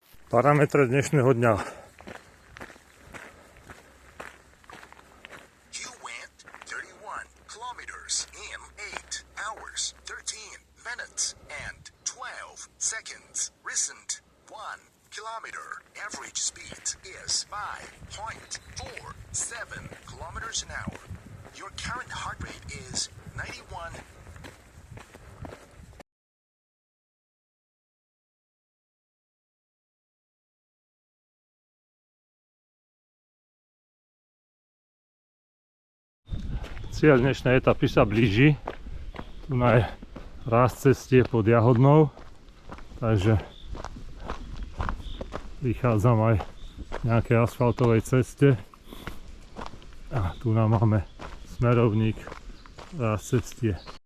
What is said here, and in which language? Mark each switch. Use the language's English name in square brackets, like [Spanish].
[Slovak] Parametre dnešného dňa. [English] You went 31 kilometers in 8 hours, 13 minutes, and 12 seconds. Recent 1 kilometer. Average speed is 5.47 kilometers an hour. Your current heart rate is 91. [Slovak] Cieľ dnešnej etapy sa blíži. Tu je raz cestie pod Jahodnou, takže vychádzam aj v nejakej asfaltovej ceste. A tu nám máme smerovník raz cestie.